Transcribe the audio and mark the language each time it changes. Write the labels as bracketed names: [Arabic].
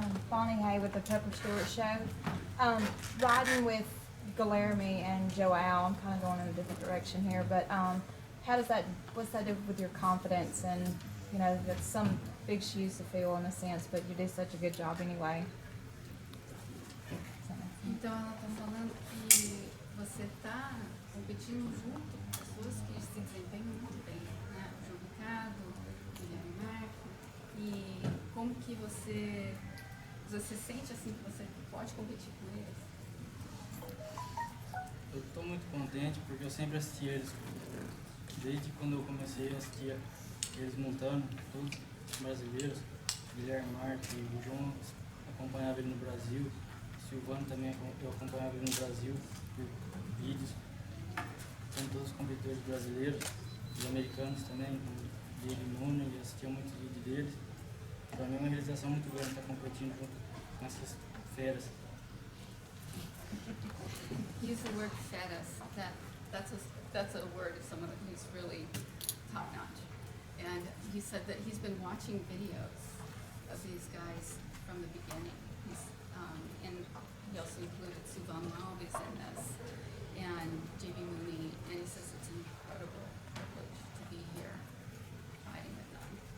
[English] Bonnie Hay with the Pepper Stewart Show. Riding with Guillermo and Joao, I'm kind of going in a different direction here, but what's that do with your confidence? And, you know, that's some big shoes to fill in a sense, but you do such a good job anyway. [Portuguese] Então ela está falando que você está competindo junto com pessoas que se desempenham muito bem, né? O João Ricardo, o Guilherme Marco, e como que você sente assim que você pode competir com eles? Eu estou muito contente porque eu sempre assisti eles. Desde quando eu comecei a assistir eles montando, todos os brasileiros, Guilherme Marques e o João, acompanhava ele no Brasil, Silvano também eu acompanhava ele no Brasil por vídeos. São todos os competidores brasileiros, os americanos também, como Diego Nunes, eu assistia muitos vídeos deles. Para mim é uma realização muito grande estar competindo junto com essas feras. [English] Use the word feras. That's a word of someone who's really top notch. And he said that he's been watching videos of these guys from the beginning. And he also included Suvan Alves in this and JB Mooney, and he says it's an incredible privilege to be here fighting with them.